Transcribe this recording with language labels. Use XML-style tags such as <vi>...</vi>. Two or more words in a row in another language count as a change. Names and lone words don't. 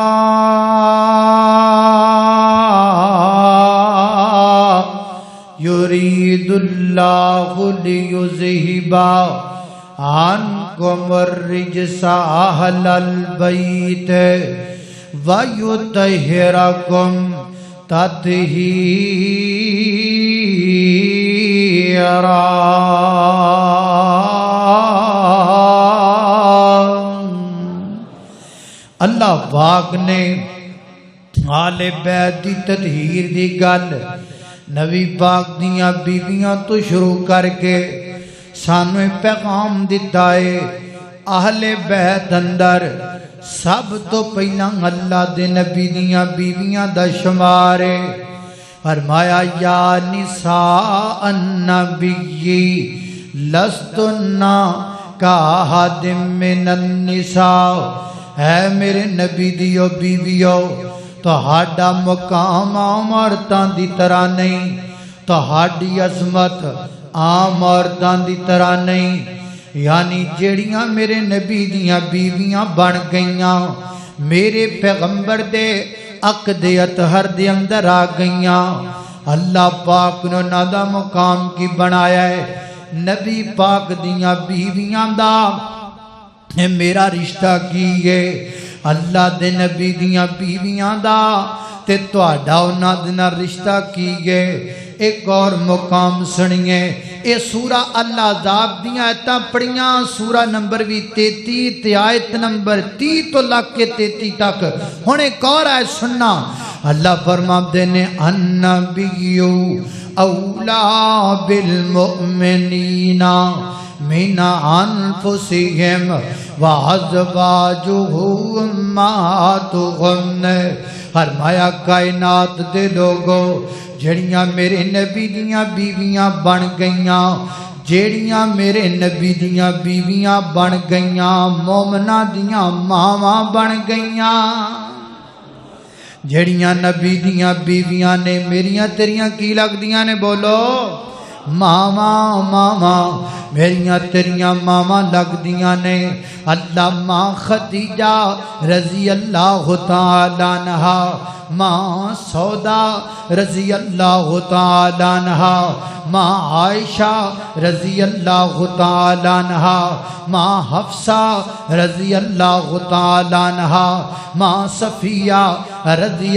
<ar>يُرِيدُ اللَّهُ لِيُذْهِبَ عَنكُمُ الرِّجْسَ أَهْلَ الْبَيْتِ وَيُطَهِّرَكُمْ تَطْهِيرًا.</ar> <pa>اللہ پاک نے آل بیت دی تطہیر دی گل نبی پاک دیاں بیویاں تو شروع کر کے سانویں پیغام دیتا ہے. اہل بیت اندر سب تو پہلا اللہ دے نبی دیاں بیویاں دا شمار ہے.</pa> <ar>فرمایا یا نساء النبی لستن کاحد من النساء.</ar> <pa>اے میرے نبی دیو بیویو تہاڈا مقام عام عورتاں دی طرح نہیں، تہاڈی عظمت عام عورتاں دی طرح نہیں. یعنی جیڑیاں میرے نبی دیاں بیویاں بن گئیاں میرے پیغمبر دے عقد اطہر دے اندر آ گئیاں. اللہ پاک نے انہاں دا مقام کی بنایا ہے. نبی پاک دیاں بیویاں دا میرا رشتہ کی ہے اللہ دے نبی دیاں بیویاں دا تے تہاڈا انہاں دے نال رشتہ کی ہے.</pa> <ur>ایک اور مقام سنیے.</ur> <pa>اے سورہ الاحزاب دیاں آیتاں پڑھیاں سورہ نمبر بھی 33 تے آیت نمبر 30 تو لگ کے 33 تک. ہن ایک اور آیت سننا. اللہ فرماتے نے</pa> <ar>النبی اولا بالمؤمنین من انفسہم وازواجہ امہاتہم.</ar> <pa>فرمایا کائنات دے لوگوں جڑیاں میرے نبی دیاں بیویاں بن گئیاں جیڑیاں میرے نبی دیاں بیویاں بن گئیاں مومناں دیاں ماواں بن گئیاں. جیڑیاں نبی دیاں بیویاں نے میریاں تیریاں کی لگ دیاں نے بولو ماواں ماواں میریاں تیریاں ماواں لگ دیاں نے.</pa> <ar>اللہ ماں خدیجہ رضی اللہ تعالیٰ عنہا، ماں سودا رضی اللہ تعالیٰ عنہا، ماں عائشہ رضی اللہ تعالیٰ عنہا، ماں حفصہ رضی اللہ تعالیٰ عنہا، ماں صفیہ رضی</ar>